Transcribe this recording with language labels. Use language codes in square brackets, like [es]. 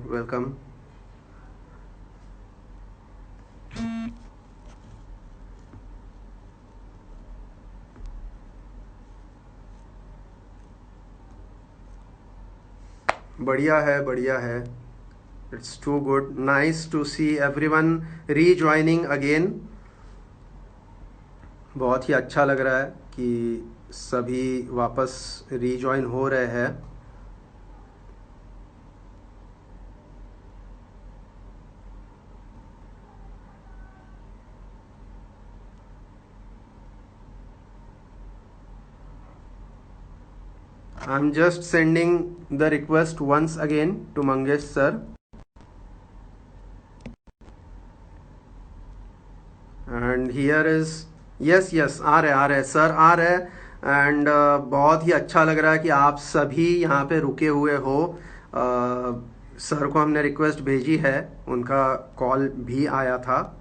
[en] Welcome. [hi] बढ़िया है, बढ़िया है। [en] It's too good. Nice to see everyone rejoining again. [hi] बहुत ही अच्छा लग रहा है कि सभी वापस rejoin हो रहे हैं। [en] I'm just sending the request once again to Mangesh sir. And here is yes [hi] आ रहे सर, आ रहे। एंड बहुत ही अच्छा लग रहा है कि आप सभी यहाँ पे रुके हुए हो। सर को हमने रिक्वेस्ट भेजी है, उनका कॉल भी आया था।